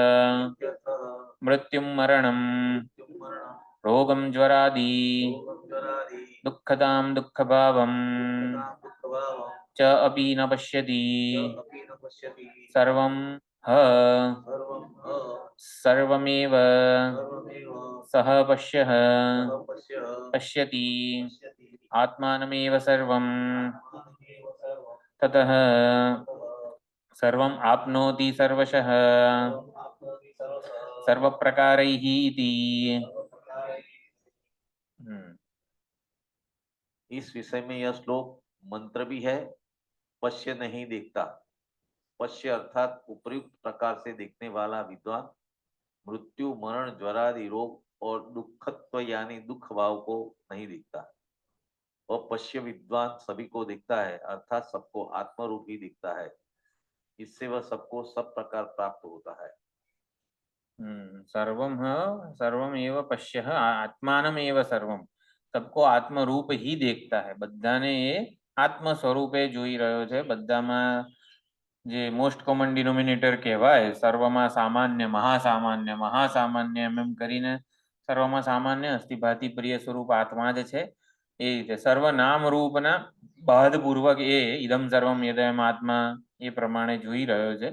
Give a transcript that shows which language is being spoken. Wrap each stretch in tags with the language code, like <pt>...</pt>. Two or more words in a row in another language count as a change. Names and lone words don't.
<sa>मृत्युम मरणम रोगम ज्वरादी दुःखदाम दुःखभावम च अपि न पश्यति सर्वम ह सर्वमेव सह पश्यः पश्य પશ્યતિ पश्यति आत्मानमेव सर्वम आत्मानमेव सर्वं ततः सर्वम आपनोति सर्वशः आप्नोति सर्वशः सर्वप्रकारैः इति. सर्वप्रकारैः।</sa> <hi>इस विषय में यह श्लोक मंत्र भी है। पश्य नहीं देखता, पश्य अर्थात उपयुक्त प्रकार से देखने वाला विद्वान मृत्यु मरण ज्वरादि रोग और दुखत्व यानी दुख भाव को नहीं दिखता। वह पश्य विद्वान सभी को दिखता है, अर्थात सबको आत्मरूप ही दिखता है। इससे वह सबको सब प्रकार प्राप्त होता है।</hi> <sa>सर्वमेव पश्यः आत्मानमेव सर्वम.</sa> <hi>सबको આત્મરૂપ ही देखता है.</hi> <gu>બધાને એ આત્મ સ્વરૂપે જોઈ રહ્યો છે. બધામાં જે</gu> <en>most common denominator</en> <gu>કહેવાય, સર્વમાં સામાન્ય મહાસામાન્ય એમ કરીને સર્વમાં સામાન્ય</gu> <sa>अस्थिभाति प्रिय</sa> <gu>સ્વરૂપ આત્મા જ છે. એ રીતે સર્વ નામ રૂપના બાદપૂર્વક એ</gu> <sa>इदम सर्वम यदयम आत्मा</sa> <gu>એ પ્રમાણે જોઈ રહ્યો છે.</gu>